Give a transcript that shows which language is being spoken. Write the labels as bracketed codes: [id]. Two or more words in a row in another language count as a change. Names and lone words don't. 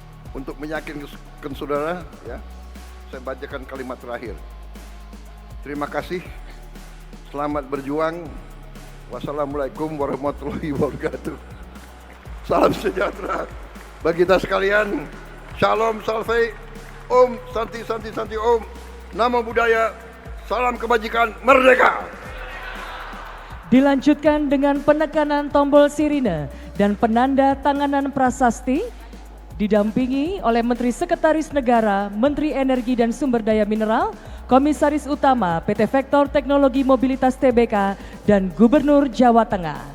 [id] untuk meyakinkan saudara, ya, saya bacakan kalimat terakhir. Terima kasih, selamat berjuang. [ar] والسلام عليكم ورحمة الله وبركاته. [id] Salam sejahtera bagi kita sekalian. [he] Shalom, [sa] salve, ॐ, शान्ति, शान्ति, शान्ति, ॐ. [pi] Namo Buddhaya, [id] salam kebajikan, merdeka. Dilanjutkan dengan penekanan tombol sirine dan penanda tanganan prasasti, didampingi oleh Menteri Sekretaris Negara, Menteri Energi dan Sumber Daya Mineral, Komisaris Utama PT Vektor Teknologi Mobilitas Tbk, dan Gubernur Jawa Tengah.